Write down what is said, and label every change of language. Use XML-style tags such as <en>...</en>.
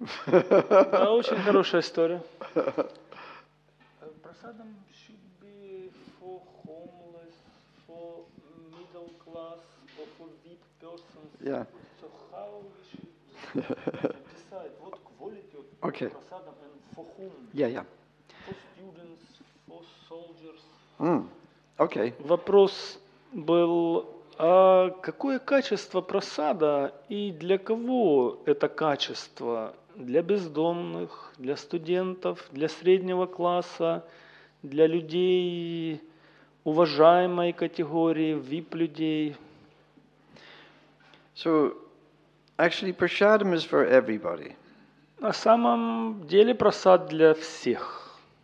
<ru>Да, очень хорошая история.</ru> <en>Prasadam should be for homeless, for middle class, or for weak persons. Yeah. So how we should decide what quality of Okay. prasadam and for whom? Yeah. For students, for soldiers. Okay.</en> <ru>Вопрос был, а какое качество прасада и для кого это качество? Для бездомных, для студентов, для среднего класса, для людей уважаемой категории, VIP-людей.</ru> <en>So, actually, prasadam is for everybody.</en> <ru>На самом деле прасад для всех.</ru>